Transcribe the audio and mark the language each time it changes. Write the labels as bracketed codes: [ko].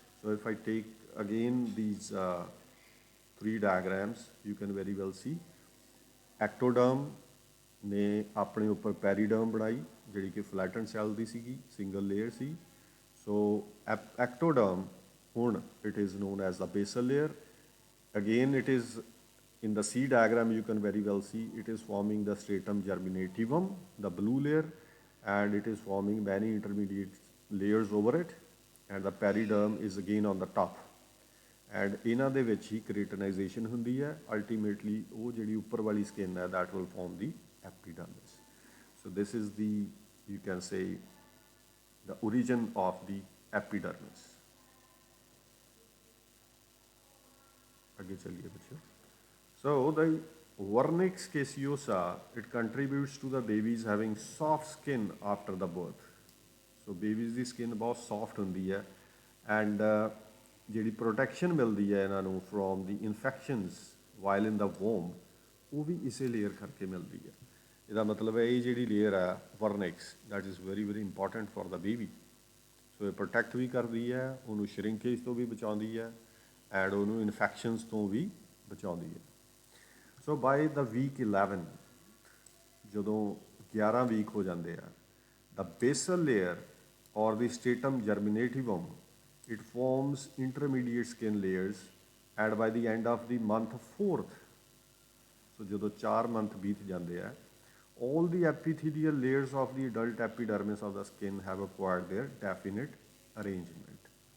[en] so if I take again these three diagrams, you can very well see [pa] ਐਕਟੋਡਰਮ ਨੇ ਆਪਣੇ ਉੱਪਰ ਪੈਰੀਡਰਮ ਬਣਾਈ ਜਿਹੜੀ ਕਿ ਫਲੈਟਨ ਸੈੱਲ ਦੀ ਸੀਗੀ, ਸਿੰਗਲ ਲੇਅਰ ਸੀ। [en] So ectoderm ਹੁਣ it is known as the basal layer. Again it is in the C diagram you can very well see it is forming the stratum germinativum, the blue layer, and it is forming many intermediate layers over it, and the periderm is again on the top, and [pa] ਇਹਨਾਂ ਦੇ ਵਿੱਚ ਹੀ keratinization ਹੁੰਦੀ ਹੈ। ultimately ਉਹ ਜਿਹੜੀ ਉੱਪਰ ਵਾਲੀ skin ਹੈ [en] that will form the epidermis. So this is the, you can say, the origin of the epidermis. [hi] आगे चलिए बच्चों। [en] So the vernix caseosa, it contributes to the babies having soft skin after the birth. [pa] So babies ਦੀ skin ਬਹੁਤ soft ਹੁੰਦੀ ਹੈ, and ਜਿਹੜੀ protection ਮਿਲਦੀ ਹੈ ਇਹਨਾਂ ਨੂੰ [en] from the infections while in the womb, [pa] ਉਹ ਵੀ ਇਸੇ layer ਕਰਕੇ ਮਿਲਦੀ ਹੈ। ਇਹਦਾ ਮਤਲਬ ਹੈ ਇਹ ਜਿਹੜੀ layer ਹੈ vernix, [en] that is very very important for the baby. [pa] So ਇਹ protect ਵੀ ਕਰਦੀ ਹੈ, ਉਹਨੂੰ shrinkage ਤੋਂ ਵੀ ਬਚਾਉਂਦੀ ਹੈ, and ਉਹਨੂੰ infections ਤੋਂ ਵੀ ਬਚਾਉਂਦੀ ਹੈ। [en] So by the week 11, [pa] ਜਦੋਂ 11 ਵੀਕ ਹੋ ਜਾਂਦੇ ਆ, [en] the basal layer or the stratum germinativum, it forms intermediate skin layers, and by the end of the month 4th, so [pa] ਜਦੋਂ 4 month ਬੀਤ ਜਾਂਦੇ ਆ, [en] all the epithelial layers of the adult epidermis of the skin have acquired their definite arrangement.